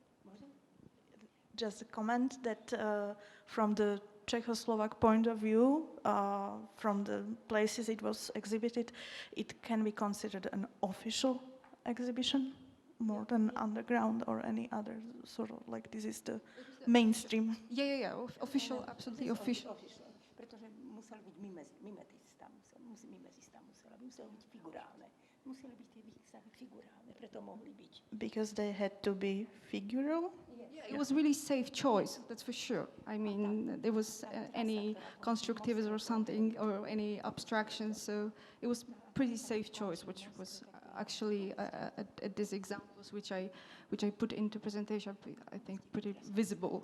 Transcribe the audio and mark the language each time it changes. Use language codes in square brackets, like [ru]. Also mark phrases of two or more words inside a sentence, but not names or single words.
[en] Just a comment that from the Czechoslovak point of view, from the places it was exhibited, it can be considered an official exhibition more than underground or any other sort of, like, this is the mainstream. Yeah. Official, absolutely official. [sk] Pretože musel byť mimetista, mimezista muselo byť figurálne. Museli byť tie výstavy figurálne, preto mohli byť. [en] Because they had to be figural? Yeah, it was really safe choice, that's for sure. I mean, there was any constructivism or something, or any abstraction, so it was pretty safe choice, which was actually at these examples which I put into presentation, I think pretty visible.